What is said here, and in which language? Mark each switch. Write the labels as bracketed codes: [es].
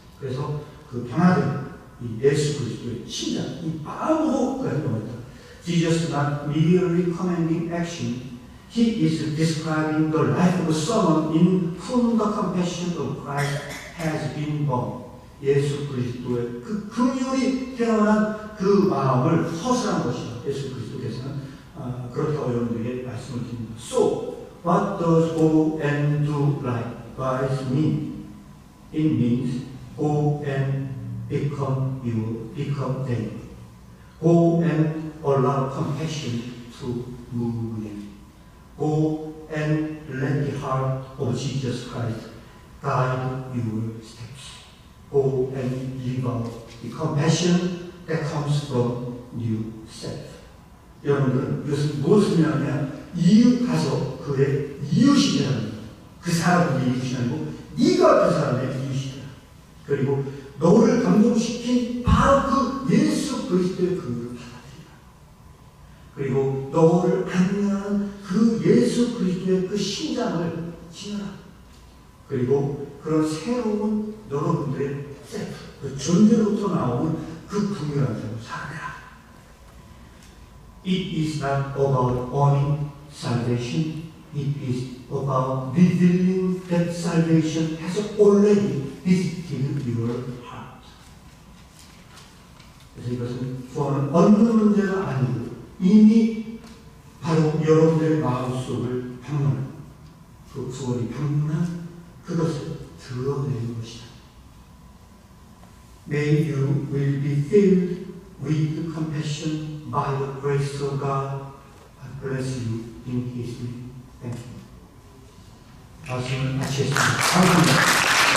[ko] 그래서 그 변화된 이 예수 그리스도의 신장, 이 마음으로 그 행동을 했다. [en] Jesus is not merely commanding action. He is describing the life of someone in whom the compassion of Christ has been born. [ko] 예수 그리스도의 그 긍휼이 태어난 그 마음을 서술한 것이죠. 예수 그리스도께서는 그렇다고 여러분들에게 말씀을 드립니다. [en] So, what does go and do likewise mean? It means go and become you, become them. Go and allow compassion to move you. Go and let the heart of Jesus Christ guide your steps. Go and live out the compassion that comes from yourself. [ko] 여러분들은 이것은 무엇을 의미하냐면 이웃 가서 그의 이웃이라는 거예요. 그 사람의 이웃이 아니고 네가 그 사람의 이웃이다. 그리고 너를 감동시킨 바로 그 예수 그리스도의 긍휼을 받아들이라. 그리고 너를 안내하는 그 예수 그리스도의 그 심장을 지어라. 그리고 그런 새로운 여러분들의 셀프, 그 존재로부터 나오는 그 긍휼한 점을 살아내라. [en] It is not about earning salvation. It is about revealing that salvation has already visited your heart. [ko] 그래서 이것은 구원은 얻는 문제가 아니고 이미 바로 여러분들의 마음속을 방문한 그 구원이 방문한 그것을 드러내는 것이다. [en] May you will be filled with compassion by the grace of God. I bless you in His name. Thank you. [ko] 말씀을 마치겠습니다. 감사합니다.